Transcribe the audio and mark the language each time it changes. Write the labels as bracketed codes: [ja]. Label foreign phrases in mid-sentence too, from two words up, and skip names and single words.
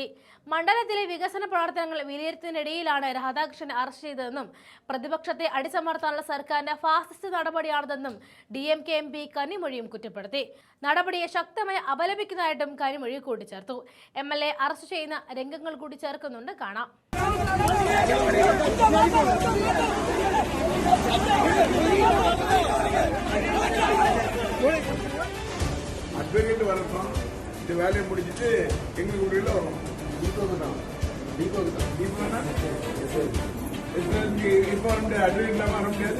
[ml] മണ്ഡലത്തിലെ വികസന പ്രവർത്തനങ്ങൾ വിലയിരുത്തുന്നതിനിടയിലാണ് രാധാകൃഷ്ണനെ അറസ്റ്റ് ചെയ്തതെന്നും പ്രതിപക്ഷത്തെ അടിച്ചമർത്താനുള്ള സർക്കാരിന്റെ ഫാസിസ്റ്റ് നടപടിയാണിതെന്നും DMK MP കനിമൊഴിയും കുറ്റപ്പെടുത്തി. നടപടിയെ ശക്തമായി അപലപിക്കുന്നതായിട്ടും കനിമൊഴി കൂട്ടിച്ചേർത്തു. MLA അറസ്റ്റ് ചെയ്യുന്ന രംഗങ്ങൾ കൂടി ചേർക്കുന്നുണ്ട്, കാണാം. [ta] அட்வொகேட் வரட்டும், இந்த வேலையை முடிச்சுட்டு எங்க ஊரில் வரணும். இப்போ வந்து அட்வொகேட்லாம் வர முடியாது.